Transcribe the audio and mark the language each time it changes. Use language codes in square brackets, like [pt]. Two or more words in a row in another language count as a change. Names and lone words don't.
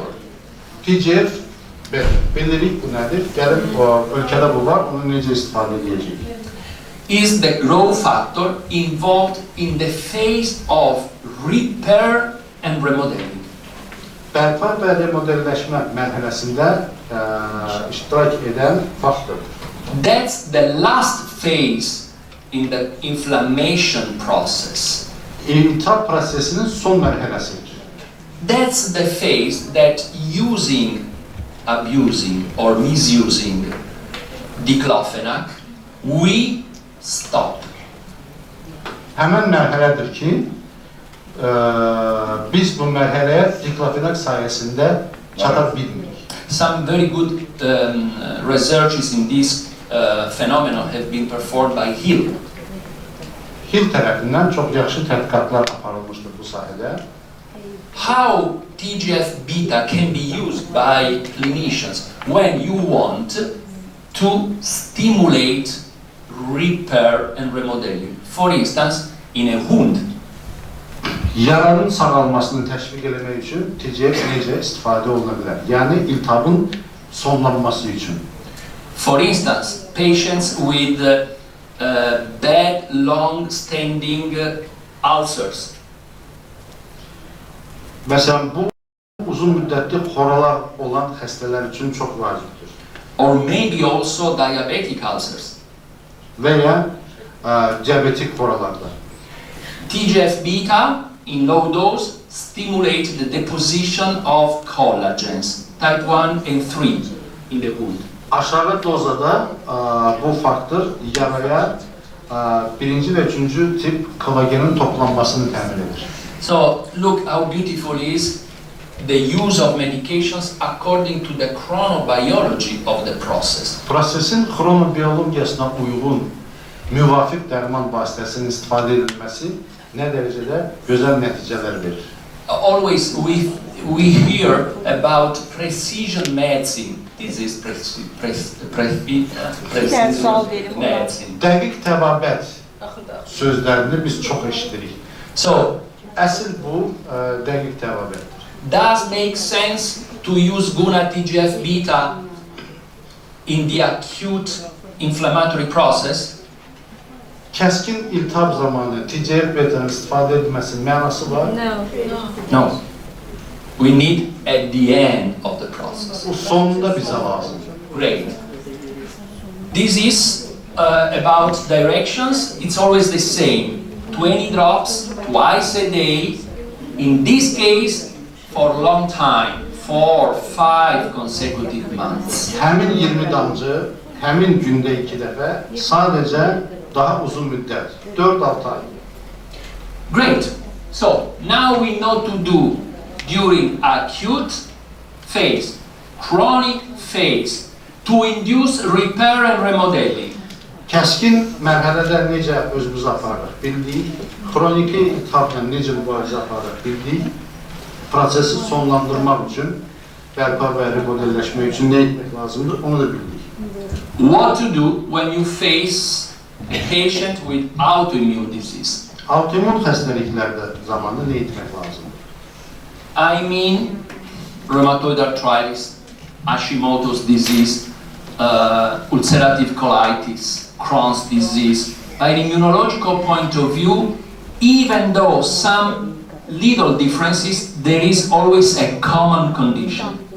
[az] TGF, bilirik bu nədir? Gəlib ölkədə bu var, onu necə istifadə edəcəyik? [en] Is the growth factor involved in the phase of repair and remodeling. [az] Bərpa və remodelləşmə mərhələsində iştirak edən faktordur. [en] That's the last phase in the inflammation process. [az] İltihab prosesinin son mərhələsidir. [en] That's the phase that using, abusing or misusing diclofenac, we stop. [az] Həmən mərhələdir ki, biz bu mərhələyə diklofenak sayəsində çata bilmirik. [en] Some very good researches in this phenomenon have been performed by Hill. [az] Hill tərəfindən çox yaxşı tədqiqatlar aparılmışdır bu sahədə. [en] How TGF-beta can be used by clinicians when you want to stimulate repair and remodeling. For instance, in a wound. [az] Yaranın sağalmasını təşviq etmək üçün TCF necə istifadə oluna bilər? Yəni iltihabın sonlanması üçün. [en] For instance, patients with bad long-standing ulcers. [az] Məsələn, bu uzun müddətli xoralar olan xəstələr üçün çox vacibdir. [en] Or maybe also diabetic ulcers. [az] Və ya diabetik xoralarda. [en] TGF-beta in low dose stimulate the deposition of collagens, type 1 and 3 in the wound. [az] Aşağı dozada bu faktor yaraya birinci və üçüncü tip kollagenin toplanmasını təmin edir. [en] So look how beautiful is the use of medications according to the chronobiology of the process. [az] Prosesin xronobiyologiyasına uyğun müvafiq dərman vasitəsinin istifadə edilməsi nə dərəcədə gözəl nəticələr verir. [en] Always we hear about precision medicine. This is precision medicine. [az] Dəqiq təbabət sözlərini biz çox eşidirik. [en] So, [az] Əsl bu dəqiq təbabətdir. [en] does make sense to use GUNA TGF-beta in the acute inflammatory process? [az] Kəskin iltihab zamanı TGF-beta'nın istifadə edilməsinin mənası var. [en] No. We need at the end of the process. [az] Bu sonunda bizə lazımdır. [en] Great. This is about directions. It's always the same. 20 drops twice a day. In this case, for a long time, 4, 5 consecutive months. [az] Həmin 20 damcı, həmin gündə 2 dəfə, sadəcə daha uzun müddət, 4-6 ay. [en] Great. So now we know to do during acute phase, chronic phase, to induce repair and remodeling. [az] Kəskin mərhələdə necə özümüzü aparırıq bildik, xroniki iltihabla necə mübarizə aparırıq bildik, prosesi sonlandırmaq üçün, bərpa və remodelləşmək üçün nə etmək lazımdır, onu da bildik. [en] What to do when you face a patient with autoimmune disease? [az] Autoimmun xəstəliklərdə zamanında nə etmək lazımdır? [en] I mean rheumatoid arthritis, Hashimoto's disease, ulcerative colitis, Crohn's disease. By an immunological point of view, even though some little differences, there is always a common condition.